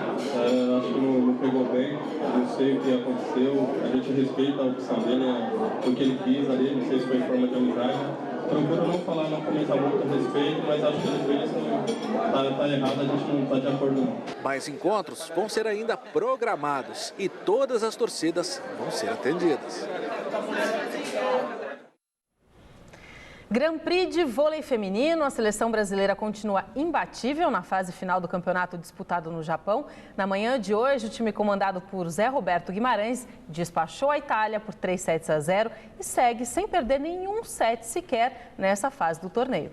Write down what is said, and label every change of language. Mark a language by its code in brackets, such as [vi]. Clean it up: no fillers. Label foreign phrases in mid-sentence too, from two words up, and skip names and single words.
[pt] Acho que não pegou bem, não sei o que aconteceu, a gente respeita a opção dele, o que ele quis ali, não sei se foi em forma de amizade. Procuro não falar, não comentar muito a respeito, mas acho que ele fez, tá errado, a gente não está de acordo não. Mais encontros vão ser ainda programados e todas as torcidas vão ser atendidas. Grand Prix de vôlei feminino, a seleção brasileira continua imbatível na fase final do campeonato disputado no Japão. Na manhã de hoje, o time comandado por Zé Roberto Guimarães despachou a Itália por 3-0 e segue sem perder nenhum set sequer nessa fase do torneio.